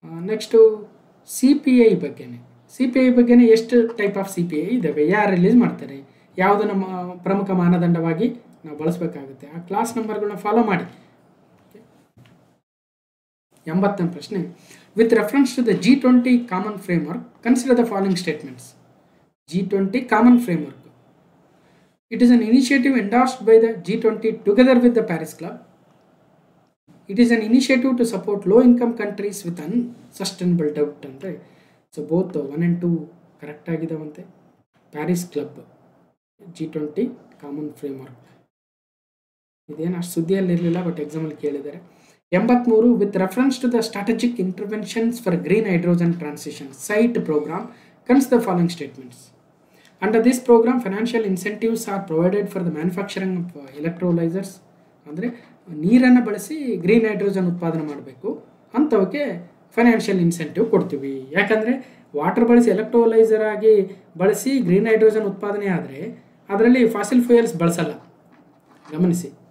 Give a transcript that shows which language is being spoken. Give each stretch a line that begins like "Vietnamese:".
Kannada: Next CPI ಬಗ್ಗೆನೇ ಎಷ್ಟು type of CPI ಇದ್ದಾವೆ, ಯಾರು ರಿಲೀಸ್ ಮಾಡ್ತಾರೆ, ಯಾವುದು ನಮ್ಮ ಪ್ರಮುಖ ಮಾನದಂಡವಾಗಿ ನಾವು ಬಳಸಬೇಕಾಗುತ್ತೆ, ಆ ಕ್ಲಾಸ್ ನಂಬರ್ಗಳನ್ನ ಫಾಲೋ ಮಾಡಿ. 80ನೇ ಪ್ರಶ್ನೆ.
English: With reference to the G20 common framework consider the following statements. G20 common framework. It is an initiative endorsed by the G20 together with the Paris Club. It is an initiative to support low-income countries with unsustainable development. So both 1 and 2 correct
Kannada: ಆಗಿದಾವಂತೆ.
English: Paris Club, G20 common framework.
Kannada: ಇದೇನು ಅಷ್ಟು ಸುದ್ದಿಯಲ್ಲಿ ಇರಲಿಲ್ಲ, but ಎಕ್ಸಾಮಲ್ಲಿ ಕೇಳಿದ್ದಾರೆ.
English: 83 with reference to the strategic interventions for green hydrogen transition SITE program consider the following statements. Under this program, financial incentives are provided for the manufacturing of electrolyzers.
Kannada: ಅಂದರೆ ನೀರನ್ನು ಬಳಸಿ green hydrogen ಉತ್ಪಾದನೆ ಮಾಡಬೇಕು ಅಂಥವಕ್ಕೆ financial incentive ಕೊಡ್ತೀವಿ. ಯಾಕಂದರೆ water ಬಳಸಿ electrolyser ಆಗಿ ಬಳಸಿ ಗ್ರೀನ್ ಹೈಡ್ರೋಜನ್ ಉತ್ಪಾದನೆ ಆದರೆ ಅದರಲ್ಲಿ ಫಾಸಿಲ್ ಫ್ಯೂಯಲ್ಸ್ ಬಳಸಲ್ಲ, ಗಮನಿಸಿ.